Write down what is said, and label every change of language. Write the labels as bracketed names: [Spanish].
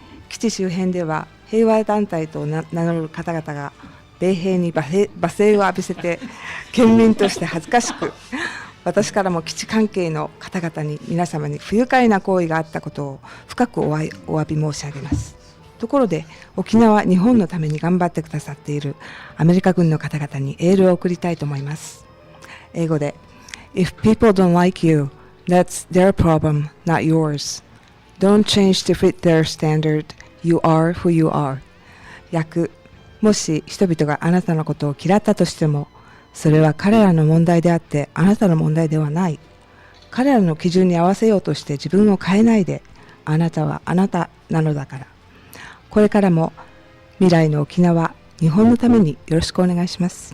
[Japanese] 基地周辺では平和団体と名乗る方々が米兵に罵声を浴びせて県民として恥ずかしく、私からも基地関係の方々に皆様に不愉快な行為があったことを深くお詫び申し上げます。ところで沖縄、日本のために頑張ってくださっているアメリカ軍の方々にエールを送りたいと思います。英語で [English] If people don't like you, that's their problem, not yours. Don't change to fit their standard. You are who you are. [Japanese] 訳、もし人々があなたのことを嫌ったとしても、それは彼らの問題であってあなたの問題ではない。彼らの基準に合わせようとして自分を変えないで、あなたはあなたなのだから。これからも未来の沖縄、日本のためによろしくお願いします。